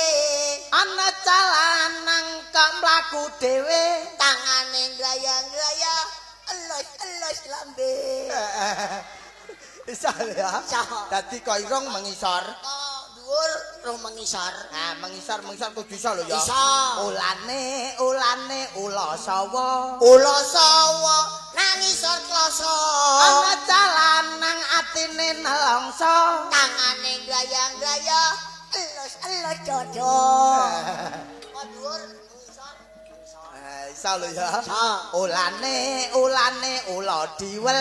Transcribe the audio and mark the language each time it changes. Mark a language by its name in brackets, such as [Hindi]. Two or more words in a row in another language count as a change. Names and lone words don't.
[Javanese] Ana calanang kok mlaku dhewe. Tangane gaya-gaya elus-elus lambe. Isa ya. Isa. Dadi kok irung mengisor. Kok dhuwur rong mengisor. Nah, mengisor kudu iso lho ya. Iso. Ulane ula sawa. Ula sawa nang isor kloso. Ana calanang atine nelongso. Tangane gaya-gaya elus-elus dodo. Kok dhuwur mengisor. Isa lho ya. Isa. Ulane ula diwel.